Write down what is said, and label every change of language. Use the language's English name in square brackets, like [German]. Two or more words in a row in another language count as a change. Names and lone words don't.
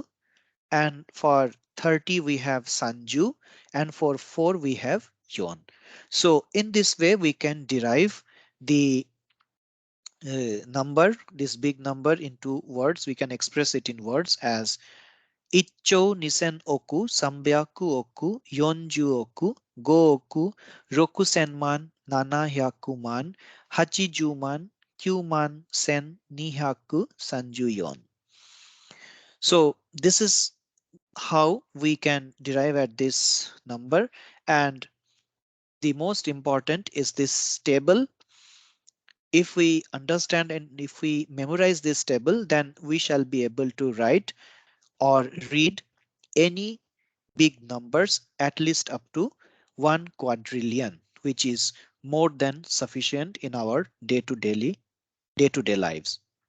[English] And for 30 we have Sanju. And for 4 we have Yon. So in this way we can derive the number, this big number, into words. We can express it in words as [Japanese] 一兆二千億、三百億、四十億、五億、六千万、七百万、八十万、九万、千、二百、三十四. [English] So this is how we can derive at this number. And the most important is this table. If we understand and if we memorize this table, then we shall be able to write or read any big numbers at least up to 1 quadrillion, which is more than sufficient in our day-to-day lives.